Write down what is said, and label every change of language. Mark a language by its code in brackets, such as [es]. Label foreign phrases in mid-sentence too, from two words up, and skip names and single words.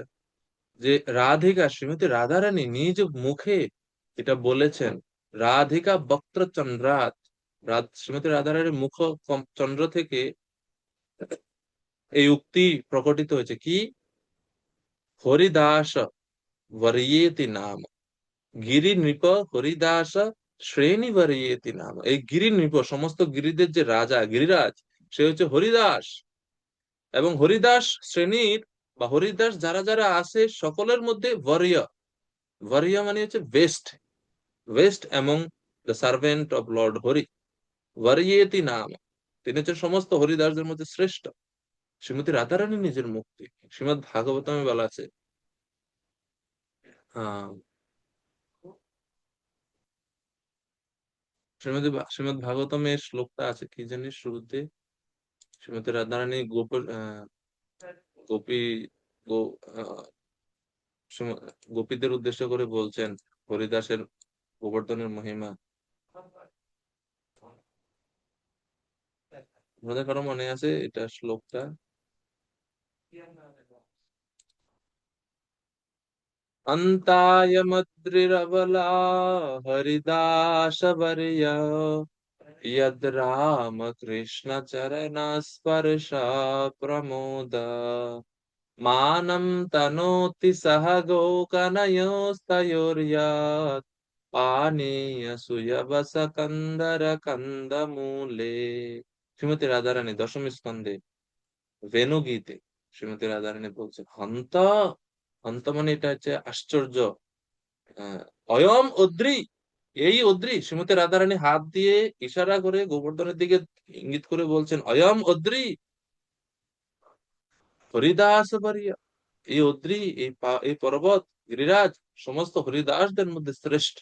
[bn] যে রাধিকা শ্রীমতী রাধারানী নিজ মুখে এটা বলেছেন, [sa] রাধিকা বক্ত্রচন্দ্রাত, [bn] শ্রীমতী রাধারানীর মুখ চন্দ্র থেকে এই উক্তি প্রকটিত হয়েছে কি, [sa] হরিদাস বরিয়েতি নাম, গিরি নৃপ হরিদাস শ্রেণী বরিয়েতি নাম। [bn] এই গিরি নৃপ, সমস্ত গিরিদের যে রাজা গিরিরাজ, সে হচ্ছে হরিদাস। এবং হরিদাস শ্রেণীর বা হরিদাস যারা যারা আছে সকলের মধ্যে বরিয়, বরিয় মানে হচ্ছে [en] best, best among the servant of Lord [bn] হরি, [sa] বরিয়েতি নাম, [bn] তিনি হচ্ছেন সমস্ত হরিদাসদের মধ্যে শ্রেষ্ঠ। শ্রীমতী রাধারানী নিজের মুক্তি, শ্রীমৎ ভাগবতমে বলা আছে। আহ শ্রীমৎ ভাগবতমের শ্লোকটা আছে কি জানি শুরুতে, শ্রীমতী রাধারানী গোপী গো আহ, গোপীদের উদ্দেশ্য করে বলছেন হরিদাসের গোবর্ধনের মহিমা। আপনাদের কারো মনে আছে এটা শ্লোকটা? [sa] अन्ताय मद्रिरबला हरिदास वर्य, यद राम कृष्ण चरण स्पर्श प्रमोद, मानं तनोति सह गोकनयोस्तयोर्यत्, पानीय सुयवस कंदर कंदमूले। [bn] শ্রীমতী রাধারানী দশম স্কন্ধে বেনু গীতে শ্রীমতী রাধারানী বলছেন, [sa] হন্ত, হন্ত [bn] মানে এটা হচ্ছে আশ্চর্য। [sa] অয়ম অদ্রি, [bn] এই অদ্রি, শ্রীমতী রাধারানী হাত দিয়ে ইশারা করে গোবর্ধনের দিকে ইঙ্গিত করে বলছেন, [sa] অয়ম অদ্রি হরিদাস বারিয়া, [bn] এই অদ্রি, এই পর্বত গিরিরাজ সমস্ত হরিদাসদের মধ্যে শ্রেষ্ঠ।